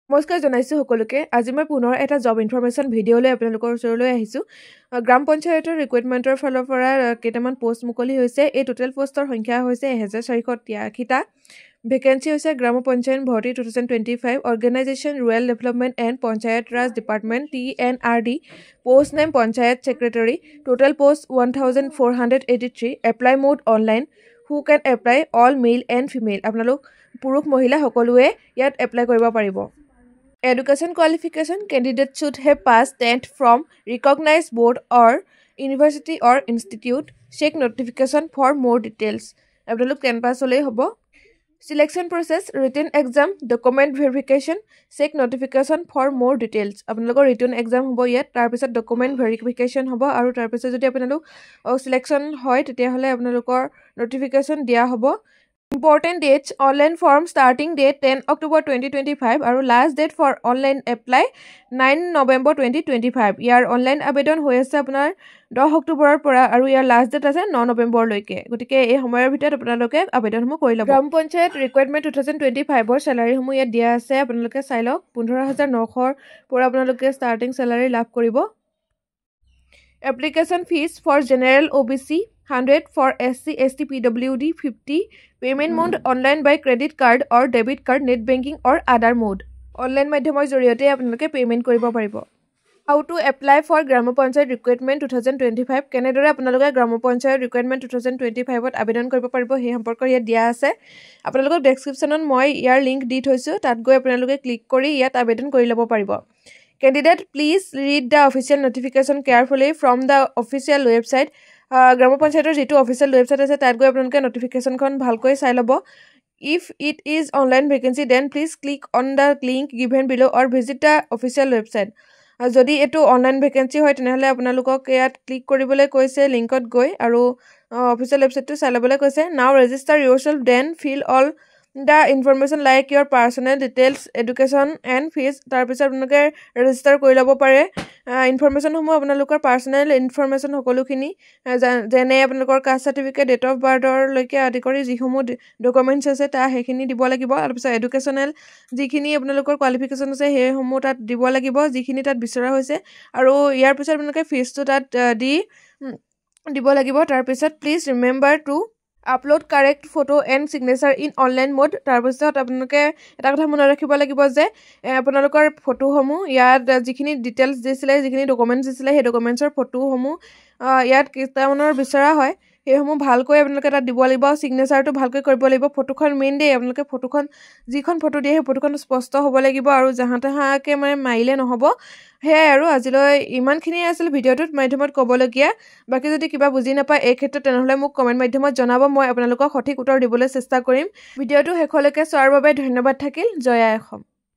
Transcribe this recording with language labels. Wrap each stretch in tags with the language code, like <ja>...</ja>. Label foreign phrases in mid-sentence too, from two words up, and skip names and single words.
<as>নমস্কাৰ জনাইছো সকলোকে আজি মই পুনৰ এটা</as> <en>job information video</en> <as>লৈ আপোনালোকৰ ওচৰলৈ আহিছো গ্ৰাম পঞ্চায়তৰ ৰিক্ৰুটমেন্টৰ ফালৰ পৰা কেইটামান পোষ্ট মুকলি হৈছে এই</as> <en>total postৰ</en> <as>সংখ্যা হৈছে 1483 টা ভেকেন্সি হৈছে গ্ৰাম পঞ্চায়ত ভৰ্তি 2025</as> <en>organisation rural development and panchayat raj department TNRD post name panchayat secretary total post 1483 apply mode online who can apply all male and female</en> <as>আপোনালোক পুৰুষ মহিলা সকলোৱে ইয়াত এপ্লাই কৰিব পাৰিব</as> <en>Education qualification candidate should have passed 10th from recognized board or university or institute. Check notification for more details.</en> <as>আপোনালোক 10 pass হলেই হ'ব</as> <en>Selection process written exam document verification check notification for more details.</en> <as>আপোনালোকৰ</as> <en>written exam</en> <as>হ'ব ইয়াত তাৰ পিছত</as> <en>document verification</en> <as>হ'ব আৰু তাৰ পিছত যদি আপোনালোক selection হয় তেতিয়া হলে আপোনালোকৰ notification দিয়া হ'ব</as> <en>Important dates online form starting date 10 October 2025</en> <as>আৰু</as> <en>last date for online apply 9 November 2025</en> <as>ইয়াৰ অনলাইন আবেদন হৈ আছে আপোনাৰ 10 অক্টোবৰৰ পৰা আৰু ইয়াৰ</as> <en>last date</en> <as>আছে 9 নৱেম্বৰ লৈকে গতিকে এই সময়ৰ ভিতৰত আপোনালোকে আবেদনসমূহ কৰি ল'ব গ্ৰাম পঞ্চায়ত ৰিকুৱাৰমেন্ট 2025 ৰ স্যালাৰিসমূহ ইয়াত দিয়া আছে আপোনালোকে চাই লওক 15900 ৰ পৰা আপোনালোকে</as> <en>starting salary</en> <as>লাভ কৰিব</as> <en>Application fees for general OBC 100 for SC ST PWD 50 payment mode online by credit card or debit card net banking or other mode online</en> <as>মাধ্যমৰ জৰিয়তে আপোনালোকে পেমেন্ট কৰিব পাৰিব</as> <en>How to apply for</en> <as>গ্ৰাম পঞ্চায়ত ৰিক্ৰুটমেন্ট 2025 কেনেদৰে আপোনালোকে গ্ৰাম পঞ্চায়ত ৰিক্ৰুটমেন্ট 2025 ত আবেদন কৰিব পাৰিব সেই সম্পৰ্কত ইয়াত দিয়া আছে আপোনালোকক ডেসক্ৰিপচনত মই ইয়াৰ লিংক দি থৈছো তাত গৈ আপোনালোকে ক্লিক কৰি ইয়াত আবেদন কৰি ল'ব পাৰিব</as> <en>Candidate, please read the official notification carefully from the official website.</en> <as>গ্ৰাম পঞ্চায়তৰ যেটো official website আছে তাত গৈ আপোনালোকে notification খন ভালকৈ চাই ল'ব</as> <en>If it is online vacancy then please click on the link given below or visit the official website.</en> <as>যদি এটো</as> <en>online vacancy</en> <as>হয় তেনেহলে আপোনালোকক ইয়াত ক্লিক কৰিবলৈ কৈছে লিংকত গৈ আৰু</as> <en>official website</en> <as>টো চাই ল'বলৈ কৈছে Now</as> <en>register yourself then fill all The information like your personal details, education and fees</en> <as>তাৰ পিছত আপোনালোকে ৰেজিষ্টাৰ কৰি ল'ব পাৰে ইনফৰমেশন সমূহ আপোনালোকৰ</as> <en>personal information</en> <as>সকলোখিনি যেনে আপোনালোকৰ</as> <en>caste certificate date of birthৰ</en> <as>লৈকে আদি কৰি যিসমূহ ডকুমেন্টছ আছে তা হেখিনি দিব লাগিব আৰু পিছত এডুকেশনাল যিখিনি আপোনালোকৰ কোৱালিফিকেশন আছে হেসমূহ তাত দিব লাগিব যিখিনি তাত বিচৰা হৈছে আৰু ইয়াৰ পিছত আপোনালোকে ফিজটো তাত দিব লাগিব তাৰ পিছত</as> <en>please remember to Upload correct photo and signature in online mode</en> <as>তাৰ পিছত আপোনালোকে এটা কথা মনত ৰাখিব লাগিব যে আপোনালোকৰ ফটো সমূহ ইয়াত যিখিনি ডিটেইলছ দিছিলে যিখিনি ডকুমেন্টছ দিছিলে সেই ডকুমেন্টছৰ ফটো সমূহ ইয়াত কিতামনৰ বিচৰা হয় হেসমূহ ভালকৈ আপোনালোকে তাত দিব লাগিব সিগনেচাৰটো ভালকৈ কৰিব লাগিব ফটোখন মেইন দে আপোনালোকে ফটোখন যিখন ফটো দিয়ে সেই ফটোখন স্পষ্ট হ'ব লাগিব আৰু জাহাতাহাকে মানে মাইলে নহব হে আৰু আজিলৈ ইমানখিনি আছিল ভিডিওটোত মাধ্যমত ক'বলগীয়া বাকি যদি কিবা বুজি নাপায় এই ক্ষেত্ৰত তেনেহলে মোক কমেন্ট মাধ্যমত জনাব মই আপোনালোকক সঠিক উত্তৰ দিবলৈ চেষ্টা কৰিম ভিডিওটো শেষলৈকে চোৱাৰ বাবে ধন্যবাদ থাকিল জয় আই অসম</as>